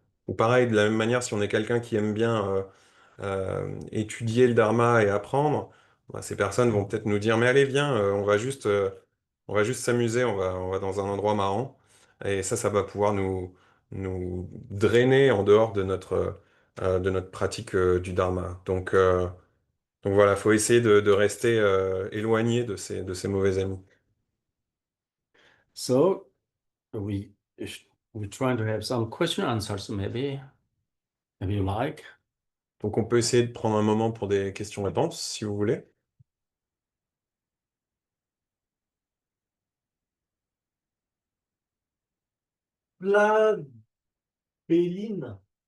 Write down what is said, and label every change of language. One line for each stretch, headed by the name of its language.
French: Ou pareil, de la même manière, si on est quelqu'un qui aime bien étudier le dharma et apprendre, bah, ces personnes vont peut-être nous dire, mais allez, viens, on va juste s'amuser, on va dans un endroit marrant. Et ça va pouvoir nous drainer en dehors de notre pratique du dharma. Donc voilà, faut essayer de rester éloigné de ces mauvais amis.
English: So we we're trying to have some question answers, maybe you like.
French: Donc on peut essayer de prendre un moment pour des questions-réponses, si vous voulez. La Béline.